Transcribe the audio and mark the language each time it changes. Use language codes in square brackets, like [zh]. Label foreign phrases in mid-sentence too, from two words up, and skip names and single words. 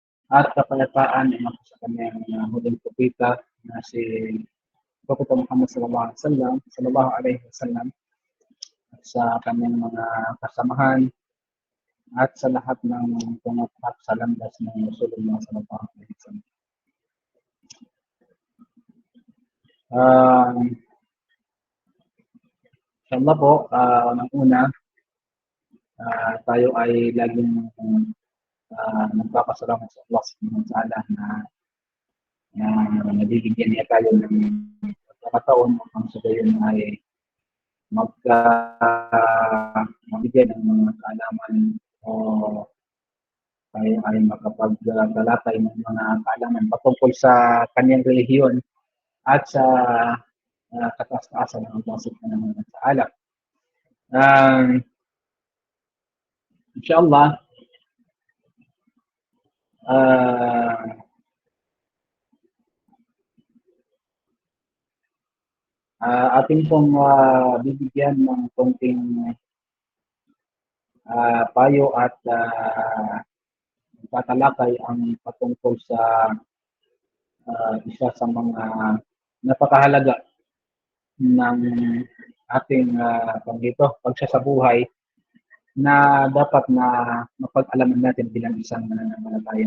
[tl] at kapayapaan ay mako sa kanyang huling propeta na si Propeta Muhammad [ar] صلى الله عليه وسلم [tl] at sa kanyang mga kasamahan at sa lahat ng tumatak sa landas ng Rasulullah [ar] صلى الله عليه وسلم. [tl] Uh, Inshallah po, unang-una, tayo ay laging nagpapasalamat sa Allah [ar] سبحانه وتعالى [tl] na nabibigyan niya tayo ng pagkakataon upang sa gayon ay mabigyan ng mga kaalaman o tayo ay makapagtalakay ng mga kaalaman patungkol sa kanyang relihiyon at sa kataas-taasan ng Allah [ar] سبحانه وتعالى. [tl] Inshallah, ating pong bibigyan ng konting payo at tatalakay ang patungkol sa isa sa mga napakahalaga ng ating pagsasabuhay na dapat na mapag-alaman natin bilang isang mananampalataya.